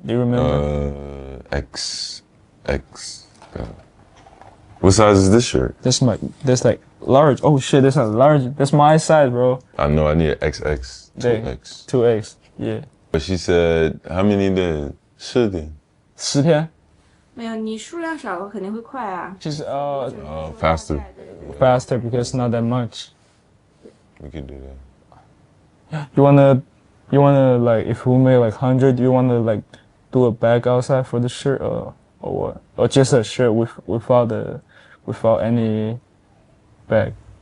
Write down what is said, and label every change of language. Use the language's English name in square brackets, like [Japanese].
[English] Do you remember? X. What size is this shirt? That's like large. Oh shit, that's not large. That's my size, bro. I know, I need an XX. 2X. 2X, yeah. But she said, how many days? [Chinese] 10天。 10天？没有，你数量少了肯定会快啊。就是 [English] faster. Faster because not that much. We can do that. You wanna like if we make like 100, you wanna like do do a bag outside for the shirt or what? Or just a shirt without any bag?